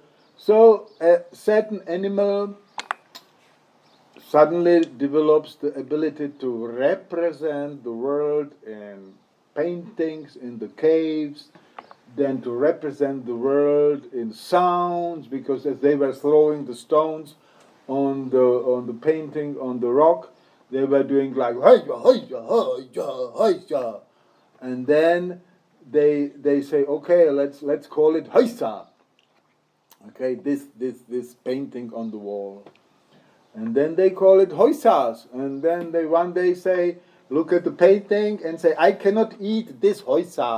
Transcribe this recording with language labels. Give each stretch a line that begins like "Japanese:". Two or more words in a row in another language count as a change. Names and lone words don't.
English: So a certain animal suddenly develops the ability to represent the world in paintings in the caves, then to represent the world in sounds, because as they were throwing the stones on the painting on the rock, they were doing like "Hi-ya, hi-ya, hi-ya, hi-ya." And then they say, okay, let's call it Haisa. Okay, this painting on the wall. And then they call it Hoisas. And then they one day say, look at the painting and say, I cannot eat this Hoisa.